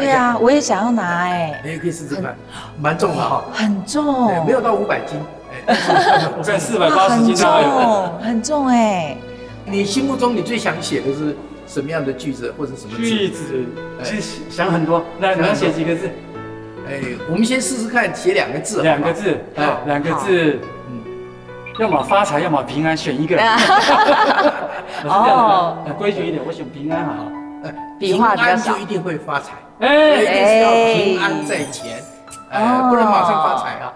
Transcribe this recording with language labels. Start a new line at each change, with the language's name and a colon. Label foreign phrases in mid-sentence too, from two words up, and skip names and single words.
Chinese: 對啊，我也想要拿你也可以試試看，蠻重的哈。很重。沒有到500斤。我看480斤都有。很重哎。你心目中你最想寫的是什麼樣的句子或者什麼字？句子其實想很多，那你要寫幾個字？我們先試試看，寫2個字。 2個字，好，2個字。要麼發財，要麼平安，選一個。哦，規矩一點，我選平安好。平安就一定會發財，一定是要平安在前，不能馬上發財啊。